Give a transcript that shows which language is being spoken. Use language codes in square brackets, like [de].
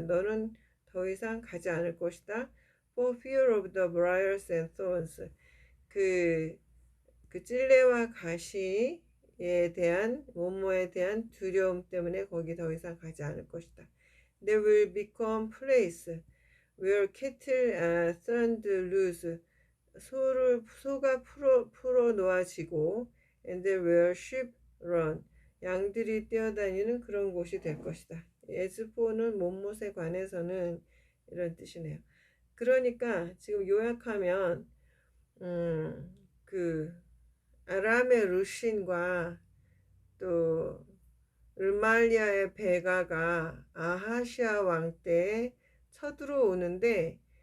[ko] 너는 더 이상 가지 않을 것이다. [en] For fear of the briars and thorns. [ko] 그, 그 찔레와 가시에 대한 뭐뭐에 대한 두려움 때문에 거기 더 이상 가지 않을 것이다. [en] There will become place where cattle are turned loose. [ko] 소가 풀어 놓아지고 [en] and where sheep run. [ko] 양들이 뛰어다니는 그런 곳이 될 것이다. 에스포는 못못에 관해서는 이런 뜻이네요. 그러니까 지금 요약하면 그 아람의 루신과 또 르말리아의 베가가 아하시아 왕 때에 쳐들어오는데